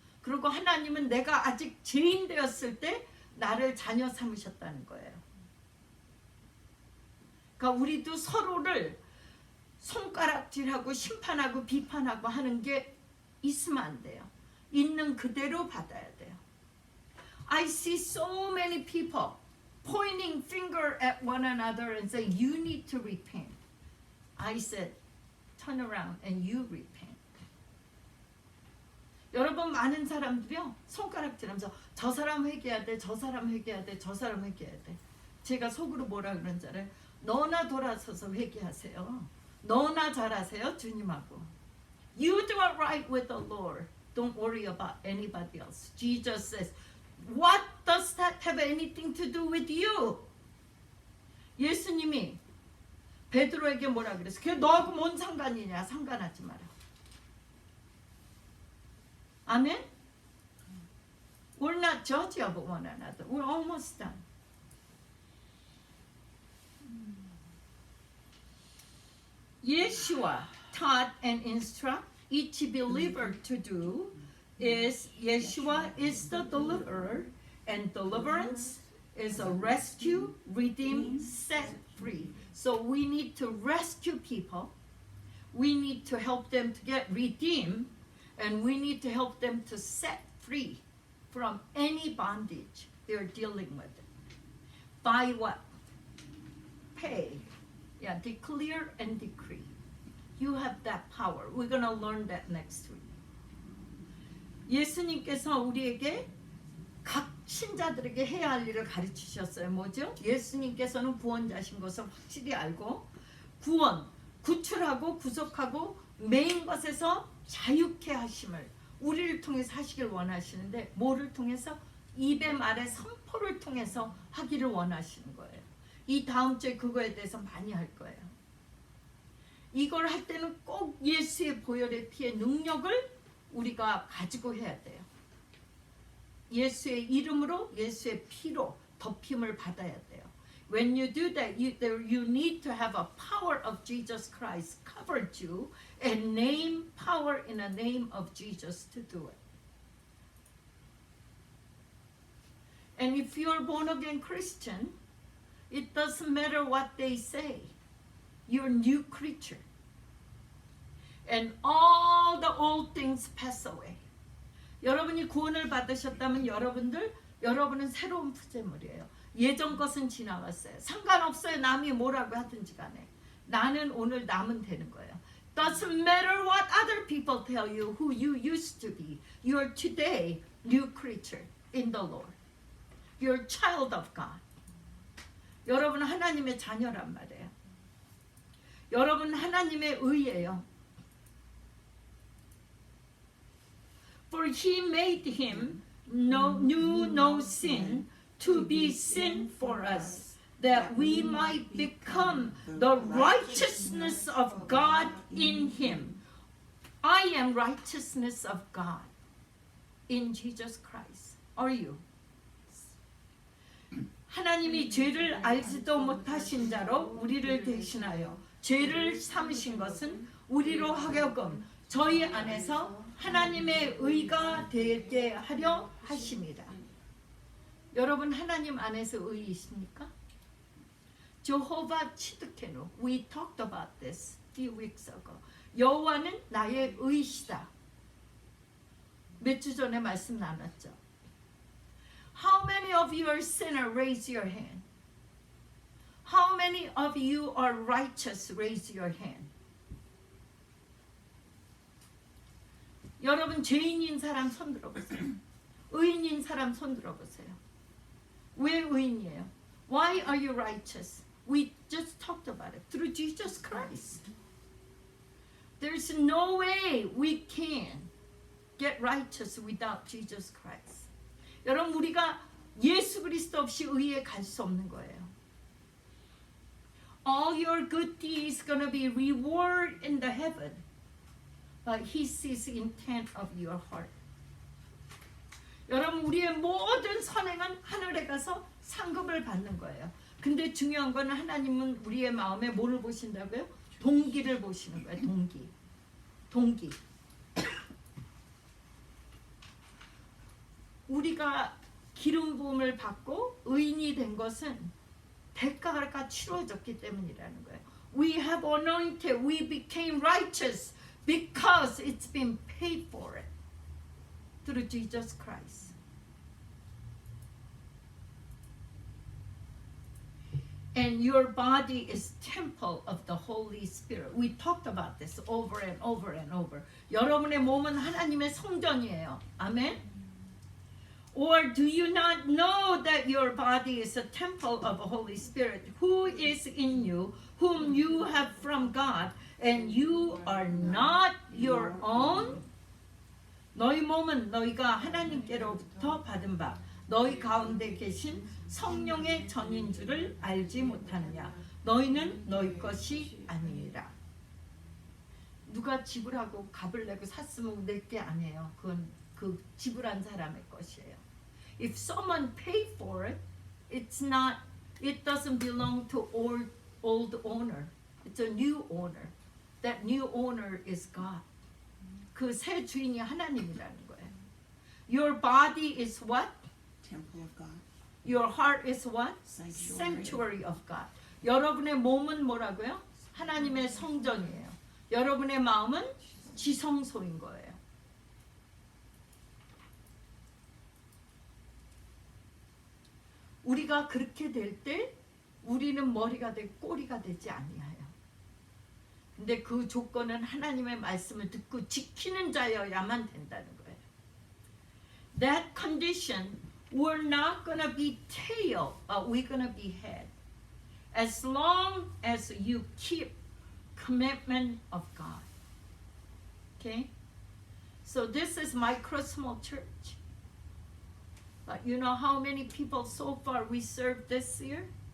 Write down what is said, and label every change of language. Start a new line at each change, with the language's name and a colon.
Korean: 그리고 하나님은 내가 아직 죄인 되었을 때 나를 자녀 삼으셨다는 거예요. 그러니까 우리도 서로를 손가락질하고 심판하고 비판하고 하는 게 있으면 안 돼요. 있는 그대로 받아야 돼요.
English: I see so many people pointing finger at one another and say, you need to repent. I said, turn around and you repent.
Korean: 여러분 많은 사람들이요 손가락질하면서 저 사람 회개해야 돼, 저 사람 회개해야 돼, 저 사람 회개해야 돼. 제가 속으로 뭐라 그런 줄 알아요? 너나 돌아서서 회개하세요. 너나 잘하세요 주님하고.
English: You do it right with the Lord. Don't worry about anybody else. Jesus says, what does that have anything to do with you?
Korean: 예수님이 베드로에게 뭐라 그랬어? 그게 너하고 뭔 상관이냐? 상관하지 마라. 아멘?
English: We're not judging of one another. We're almost done. Yeshua taught and instruct each believer to do is Yeshua is the deliverer, and deliverance is a rescue, redeem, set free. So we need to rescue people. We need to help them to get redeemed, and we need to help them to set free from any bondage they're dealing with. By what? Pay. Yeah, declare and decree. You have that power. We're going to learn that next week.
Korean: 예수님께서 우리에게 각 신자들에게 해야 할 일을 가르치셨어요. 뭐죠? 예수님께서는 구원자신 것을 확실히 알고 구원, 구출하고 구속하고 매인 것에서 자유케 하심을 우리를 통해서 하시길 원하시는데 뭐를 통해서? 입의 말의 선포를 통해서 하기를 원하시는 거예요. 이 다음 주에 그거에 대해서 많이 할 거예요. 이걸 할 때는 꼭 예수의 보혈의 피의 능력을 우리가 가지고 해야 돼요. 예수의 이름으로 예수의 피로 덮임을 받아야 돼요.
English: When you do that, you need to have a power of Jesus Christ covered you and name power in the name of Jesus to do it. And if you're born again Christian, it doesn't matter what they say. You're a new creature. And all the old things pass away.
Korean: 여러분이 구원을 받으셨다면 여러분은 새로운 피조물이에요. 예전 것은 지나갔어요. 상관없어요. 남이 뭐라고 하든지 간에. 나는 오늘 남은 되는 거예요.
English: Doesn't matter what other people tell you who you used to be. You're today new creature in the Lord. You're a child of God.
Korean: 여러분은 하나님의 자녀란 말이에요. 여러분 하나님의 의예요.
English: For he made him knew no sin to be sin for us, that we might become the righteousness of God in him. I am righteousness of God in Jesus Christ. Are you?
Korean: 하나님이 죄를 알지도 못하신 자로 우리를 대신하여 죄를 삼으신 것은 우리로 하여금 저희 안에서 하나님의 의가 되게 하려 하심이라. 여러분 하나님 안에서 의이십니까?
English: Jehovah Tsidkenu. We talked about this a few weeks ago.
Korean: 여호와는 나의 의시다. 몇 주 전에 말씀 나눴죠.
English: How many of you are sinner? Raise your hand. How many of you are righteous? Raise your hand.
Korean: 여러분 죄인인 사람 손 들어보세요. 의인인 사람 손 들어보세요. 왜 의인이에요?
English: Why are you righteous? We just talked about it. Through Jesus Christ. There's no way we can get righteous without Jesus Christ.
Korean: 여러분 우리가 예수 그리스도 없이 의에 갈 수 없는 거예요.
English: All your good deeds gonna be reward in the heaven, but He sees the intent of your heart.
Korean: 여러분 우리의 모든 선행은 하늘에 가서 상급을 받는 거예요. 근데 중요한 건 하나님은 우리의 마음에 뭐를 보신다고요? 동기를 보시는 거예요. 동기. 우리가 기름 부음을 받고 의인이 된 것은 대가가 치러졌기 때문이라는 거예요.
English: We have anointed, we became righteous because it's been paid for it through Jesus Christ. And your body is temple of the Holy Spirit. We talked about this over and over and over.
Korean: 여러분의 몸은 하나님의 성전이에요. 아멘.
English: Or do you not know that your body is a temple of the Holy Spirit who is in you, whom you have from God, and you are not your own?
Korean: 너희 몸은 너희가 하나님께로부터 받은 바 너희 가운데 계신 성령의 전인 줄을 알지 못하느냐. 너희는 너희 것이 아니니라. 누가 지불하고 값을 내고 샀으면 내 게 아니에요. 그건 그 지불한 사람의 것이에요.
English: If someone paid for it, it doesn't belong to old owner. It's a new owner. That new owner is God.
Korean: 그 새 주인이 하나님이라는 거예요.
English: Your body is what? Temple of God. Your heart is what? Sanctuary. Sanctuary of God.
Korean: 여러분의 몸은 뭐라고요? 하나님의 성전이에요. 여러분의 마음은 지성소인 거예요. 우리가 그렇게 될 때 우리는 머리가 되고 꼬리가 되지 아니하여. 근데 그 조건은 하나님의 말씀을 듣고 지키는 자여야만 된다는 거예요.
English: That condition, we're not gonna be tail, but we're gonna be head. As long as you keep commitment of God. Okay? So this is Micro Small Church. But you know how many people so far we served this year?